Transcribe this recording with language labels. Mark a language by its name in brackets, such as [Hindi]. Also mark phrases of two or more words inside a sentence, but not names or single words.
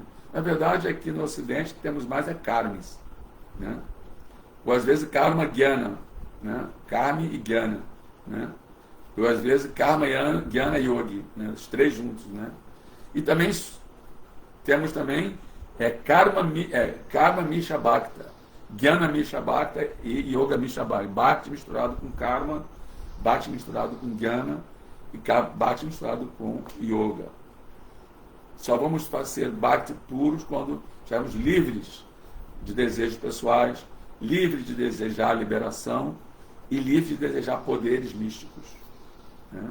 [Portuguese] Na verdade, aqui no Ocidente temos mais Karmis, né? Ou às vezes [Sanskrit] कर्म ज्ञान, [Portuguese] né? Karmi e Gyana, né? Ou às vezes [Sanskrit] कर्म ज्ञान योगी, [Portuguese] né? Os 3 juntos, né? E também temos também [Sanskrit] कर्म मिश्र भक्त, ज्ञान मिश्र भक्त [Portuguese] e [Sanskrit] योग मिश्र भक्त. [Portuguese] Bhakti misturado com Karma, Bhakti misturado com Gyana e Bhakti misturado com Yoga. Só vamos fazer Bhakti puros quando estivermos livres de desejos pessoais, livres de desejar liberação e livres de desejar poderes místicos, né?